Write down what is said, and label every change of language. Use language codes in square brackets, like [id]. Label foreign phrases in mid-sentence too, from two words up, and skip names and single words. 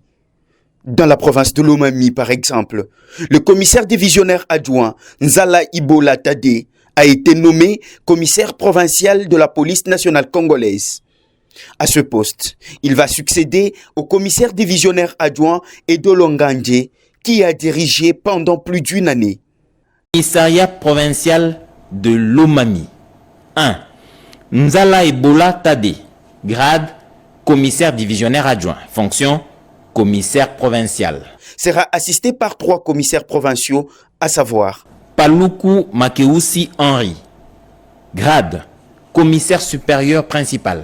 [fr] Dans la province de l'Omami, par exemple, le commissaire divisionnaire adjoint Nzala Ibola Tade a été nommé commissaire provincial de la police nationale congolaise. À ce poste, il va succéder au commissaire divisionnaire adjoint Edolo Ngandje qui a dirigé pendant plus d'une année. Commissariat provincial de l'Omami. 1. Nzala Ibola Tade, grade commissaire divisionnaire adjoint, fonction commissaire provincial. Sera assisté par 3 commissaires provinciaux, à savoir Paluku Makeusi Henri. Grade, commissaire supérieur principal.